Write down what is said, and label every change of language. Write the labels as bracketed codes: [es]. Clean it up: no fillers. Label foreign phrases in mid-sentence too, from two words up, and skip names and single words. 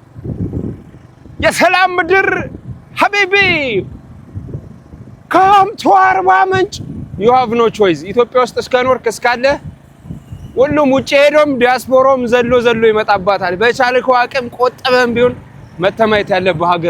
[am] የሰላም ምድር ሀቢቢ [en] come to [am] አርባ ምንጭ [en] you have no choice [am] ኢትዮጵያ ውስጥ እስከኖርክ እስካለ ሁሉም ውጪ ሄዶም ዲያስፖራም ዘሎ ይመጣባታል በቻልከው አቅም ቆጠበም ቢሆን መተማየት ያለበት ሀገር